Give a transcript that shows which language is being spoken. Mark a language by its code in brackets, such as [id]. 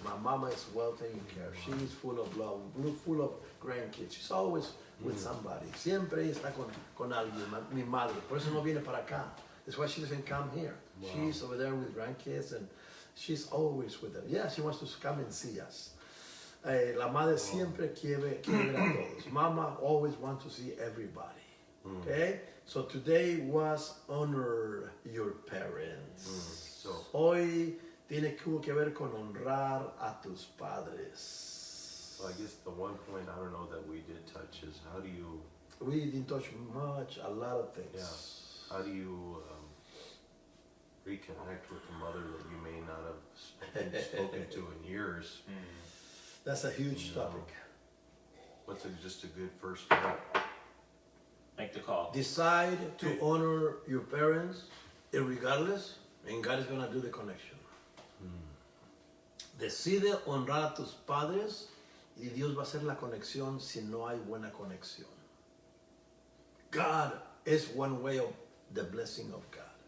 [en] My mama is well taken care of. She's full of love, full of grandkids. She's always with somebody. [es] Siempre ella está con alguien, mi madre. Por eso no viene para acá. [en] That's why she doesn't come here. Wow. She's over there with grandkids and she's always with them. Yeah, she wants to come and see us. [es] La madre siempre quiere ver a todos. [en] Mama always wants to see everybody. Okay? So today was honor your parents. So, [es] Hoy tiene que ver con honrar a tus padres. [en] I guess the one point I don't know that we did touch is how do you... We didn't touch much, a lot of things. Yeah. How do you reconnect with the mother that you may not have spoken to in years? That's a huge topic. What's just a good first step? Make the call. Decide to honor your parents, irregardless, and God is going to do the connection. [es] Decide honrar a tus padres y Dios va a hacer la conexión si no hay buena conexión. [en] God is one way of the blessing of God.